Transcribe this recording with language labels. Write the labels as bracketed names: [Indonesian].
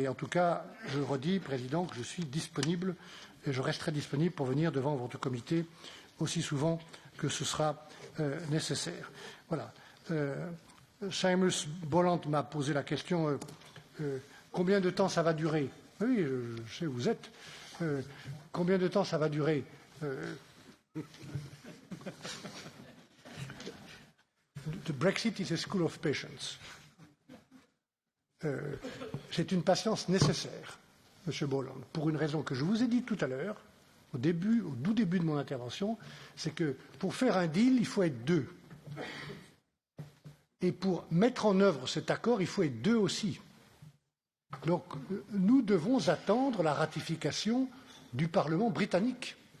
[French] Et en tout cas, je redis, Président, que je suis disponible et je resterai disponible pour venir devant votre comité aussi souvent que ce sera nécessaire. Voilà. Seamus Bolland m'a posé la question combien de temps ça va durer? Oui, je sais où vous êtes. Combien de temps ça va durer? [English] The Brexit is a school of patience. [French] C'est une patience nécessaire, M. Bolland, pour une raison que je vous ai dit tout à l'heure, au tout début de mon intervention, c'est que pour faire un deal, il faut être deux. Et pour mettre en œuvre cet accord, il faut être deux aussi. Donc, nous devons attendre la ratification du Parlement britannique.